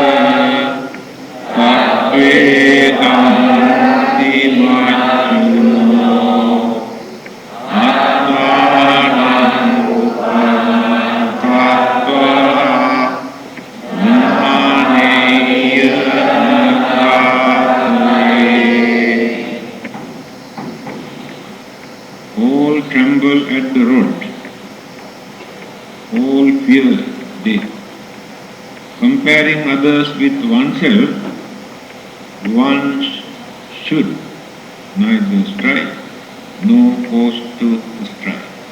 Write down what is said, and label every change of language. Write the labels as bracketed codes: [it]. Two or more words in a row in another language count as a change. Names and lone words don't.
[pi] sabbe danti majjuno attanam upamam kattva nahaneya naghatvaye. [en] All tremble at the road, all fear death. Comparing others with oneself, one should neither strive nor cause to strive.